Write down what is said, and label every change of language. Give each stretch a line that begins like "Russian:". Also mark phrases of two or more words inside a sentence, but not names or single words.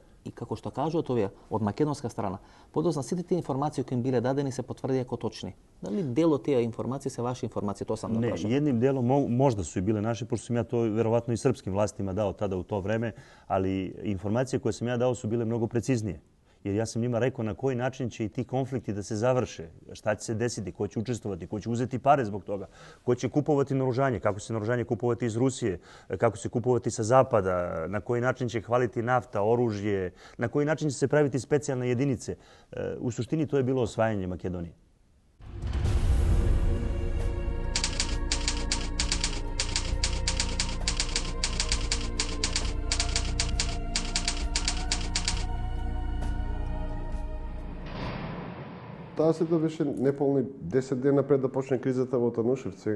Macedonian: И како што кажуваат овие од македонска страна, подоцна сите тие информации кои им биле дадени се потврдија како точни. Дали дел од тие информации се ваши информации, тоа сам да прашам.
Serbian: Не, едним делом можда су и биле наши, пошто сум ја тоа веројатно и српским властима дал тада у тоа време, али информации кои сум ја дал су биле многу прецизније. Jer ja sam njima rekao na koji način će i ti konflikti da se završe, šta će se desiti, ko će učestvovati, ko će uzeti pare zbog toga, ko će kupovati naoružanje, kako se naoružanje kupovati iz Rusije, kako se kupovati sa zapada, na koji način će hvaliti nafta, oružje, na koji način će se praviti specijalne jedinice. U suštini to je bilo osvajanje Makedonije.
Macedonian: Таа сето беше неполни 10 дена пред да почне кризата во Танушевци.